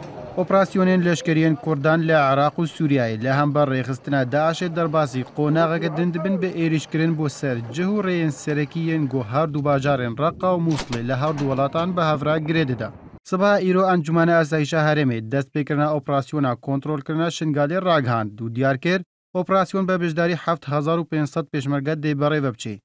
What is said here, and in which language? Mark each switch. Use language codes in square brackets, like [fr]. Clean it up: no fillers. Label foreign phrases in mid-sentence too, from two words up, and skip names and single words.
[ku] ئۆپراسیۆنên لەشکریên کوردان لە عێراق و سووریایە لە هەمبەر ڕێخستنە داعشê دەرباسی قۆناغەکە din dibin bi êrîşkirin bo ser cih û rêyên serekî yên got her du bajarên Reqa û Muslê li her du welatan bi hevra girê dida. Sibaha îro Encûmena Asayişa Herêmê destpêkirina operasyona kontrolkirina Şingalê ragihand û diyar kir operasyon bi bijdarî 7500 pêşmerge dê berê ve biçê.